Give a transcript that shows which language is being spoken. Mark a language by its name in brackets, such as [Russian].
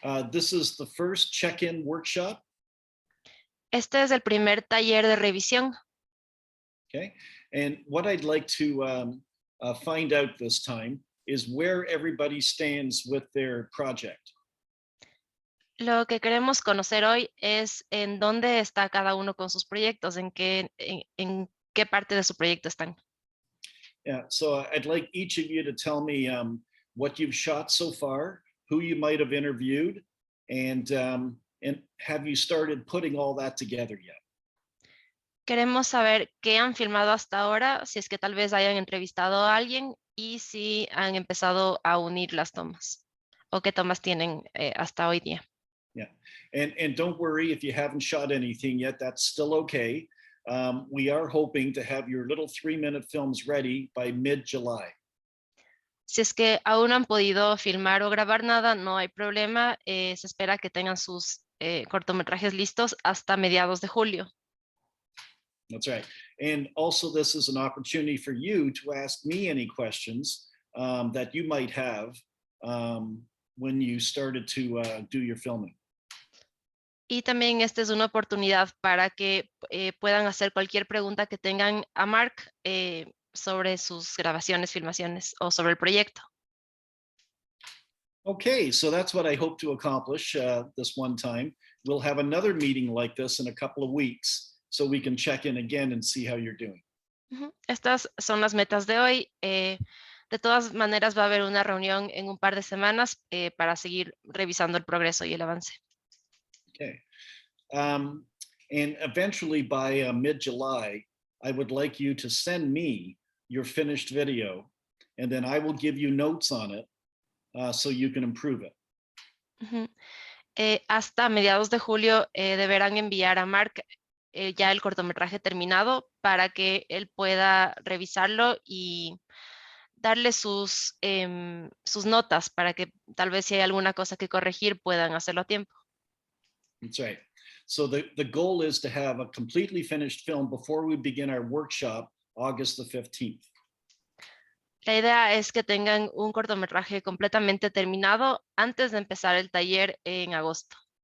[English] This is the first check-in workshop. [Spanish] Este es el primer taller de revisión. [English] Okay. And what I'd like to find out this time is where everybody stands with their project. [Spanish] Lo que queremos conocer hoy es en dónde está cada uno con sus proyectos, en qué parte de su proyecto están. [English] Yeah, so I'd like each of you to tell me what you've shot so far, who you might have interviewed, and have you started putting all that together yet? [Spanish] Queremos saber qué han filmado hasta ahora, si es que tal vez hayan entrevistado a alguien y si han empezado a unir las tomas o qué tomas tienen hasta hoy día. [English] Yeah, and don't worry if you haven't shot anything yet, that's still okay. We are hoping to have your little 3-minute films ready by mid-July. [Spanish] Si es que aún no han podido filmar o grabar nada, no hay problema. Se espera que tengan sus cortometrajes listos hasta mediados de julio. [English] That's right. And also this is an opportunity for you to ask me any questions that you might have when you started to do your filming. [Spanish] Y también esta es una oportunidad para que puedan hacer cualquier pregunta que tengan a Mark sobre sus grabaciones, filmaciones o sobre el proyecto. [English] Okay, so that's what I hope to accomplish this one time. We'll have another meeting like this in a couple of weeks so we can check in again and see how you're doing. [Spanish] Estas son las metas de hoy. De todas maneras va a haber una reunión en un par de semanas para seguir revisando el progreso y el avance. [English] Okay. And eventually by mid-July, I would like you to send me your finished video, and then I will give you notes on it so you can improve it. [Spanish] Hasta mediados de julio deberán enviar a Mark ya el cortometraje terminado para que él pueda revisarlo y darle sus notas para que tal vez si hay alguna cosa que corregir puedan hacerlo a tiempo. [English] That's right. So the goal is to have a completely finished film before we begin our workshop, August the 15th. [Spanish] La idea es que tengan un cortometraje completamente terminado antes de empezar el taller en agosto.